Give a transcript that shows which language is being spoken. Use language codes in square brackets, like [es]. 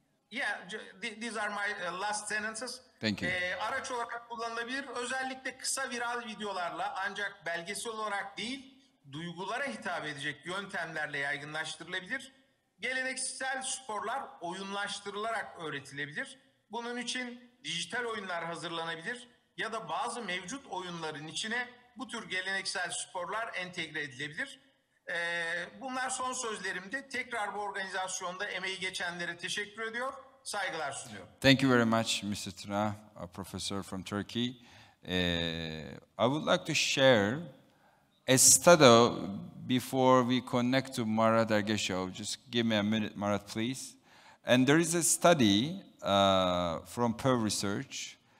[en] Yeah, these are my last sentences. Thank you. [tr] Araç olarak kullanılabilir. Özellikle kısa viral videolarla ancak belgesel olarak değil, duygulara hitap edecek yöntemlerle yaygınlaştırılabilir. Geleneksel sporlar oyunlaştırılarak öğretilebilir. Bunun için dijital oyunlar hazırlanabilir ya da bazı mevcut oyunların içine bu tür geleneksel sporlar entegre edilebilir. Bunlar son sözlerimdi. Tekrar bu organizasyonda emeği geçenlere teşekkür ediyor, saygılar sunuyorum. [en] Thank you very much, Mr. Tuna, a professor from Turkey. I would like to share a study before we connect to Marat Ergeshov. Just give me a minute, Marat, please. And there is a study from Pew Research.